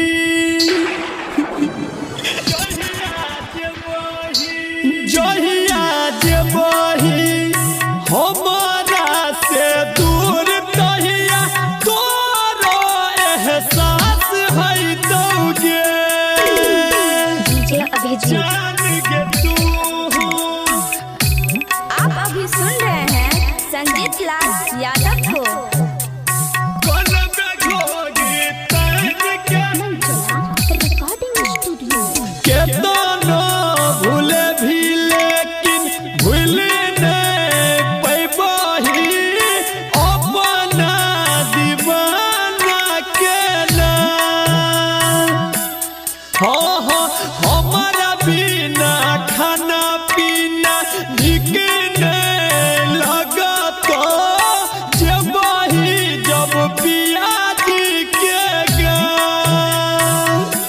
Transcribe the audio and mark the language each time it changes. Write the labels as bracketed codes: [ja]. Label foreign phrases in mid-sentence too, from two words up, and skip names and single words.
[anp] जहिया जेबही हमारा से दूर तहिया तोरो एहसास है तोगे DJ Abhijit. जान के तू [hi] आप अभी सुन रहे हैं संजीत लाल यादव को। [anp] कौन बेघोगी तन के Manjala Recording Studio. केतनो भूले भी लेकिन भूल नहीं पैबही अपना दीवाना के नाम हाँ हाँ हमारा बिना खाना पीना निक नहीं लगता जब ही जब पियाजी के गाँव